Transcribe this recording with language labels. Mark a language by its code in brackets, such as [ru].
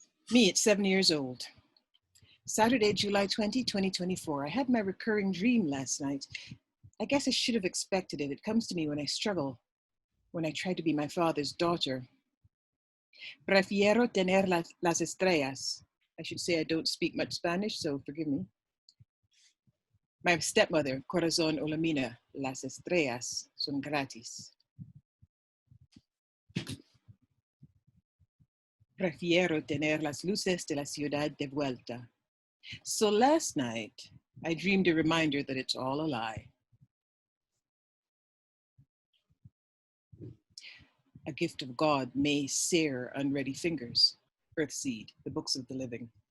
[en] Me at 7 years old. Saturday, July 20, 2024. I had my recurring dream last night. I guess I should have expected it. It comes to me when I struggle, when I try to be my father's daughter. [es] Prefiero tener las estrellas. [en] I should say I don't speak much Spanish, so forgive me. My stepmother, [es] Corazon Olamina, las estrellas son gratis. Prefiero tener las luces de la ciudad de vuelta. [en] So last night, I dreamed a reminder that it's all a lie. A gift of God may sear unready fingers. Earthseed, the Books of the Living.